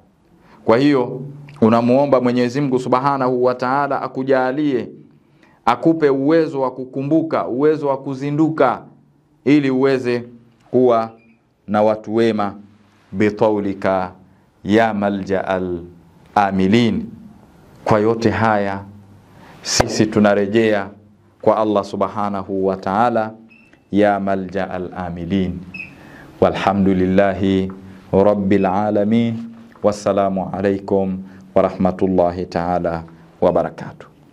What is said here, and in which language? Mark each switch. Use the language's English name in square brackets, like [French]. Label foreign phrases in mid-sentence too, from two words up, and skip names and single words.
[Swahili] Kwa hiyo unamuomba Mwenyezi Mungu [Arabic] سبحانه وتعالى [Swahili] akujalie, akupe uwezo wa kukumbuka, uwezo wa kuzinduka, ili uweze kuwa na watu wema, bitaulika [Arabic] يا ملجأ العاملين. [Swahili] Kwa yote haya sisi tunarejea kwa Allah [Arabic] سبحانه وتعالى, يا ملجأ العاملين. والحمد لله رب العالمين. والسلام عليكم ورحمة الله تعالى وبركاته.